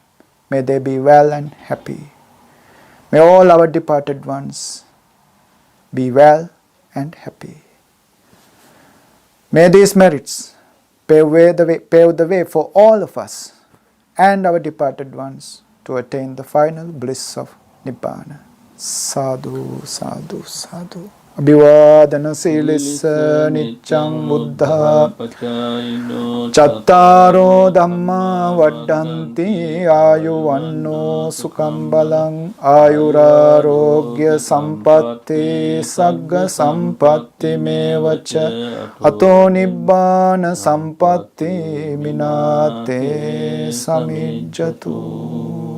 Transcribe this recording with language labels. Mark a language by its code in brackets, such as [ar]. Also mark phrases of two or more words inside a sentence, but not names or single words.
[en] May they be well and happy. May all our departed ones be well and happy. May these merits pave the way for all of us and our departed ones to attain the final bliss of Nibbana. [pi] Sadhu, sadhu, sadhu. Abhivadana silissa niccang buddha chattaro dhamma vaddanti ayuvanno sukham balang ayurarogya sampatti sagga sampatti mevacha ato nibbana sampatti minate samijjatu.